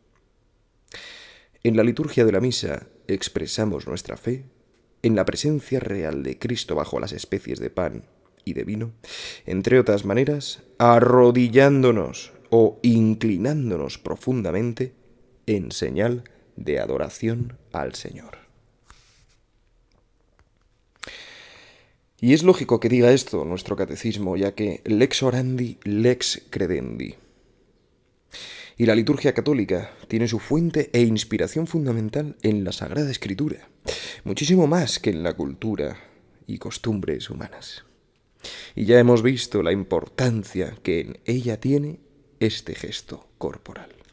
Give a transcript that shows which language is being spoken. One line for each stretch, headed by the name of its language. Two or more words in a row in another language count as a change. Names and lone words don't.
Spanish: En la liturgia de la misa expresamos nuestra fe en la presencia real de Cristo bajo las especies de pan y de vino, entre otras maneras, arrodillándonos o inclinándonos profundamente en señal de adoración al Señor. Y es lógico que diga esto nuestro catecismo, ya que
Latin: lex orandi, lex credendi.
Spanish: Y la liturgia católica tiene su fuente e inspiración fundamental en la Sagrada Escritura, muchísimo más que en la cultura y costumbres humanas. Y ya hemos visto la importancia que en ella tiene este gesto corporal.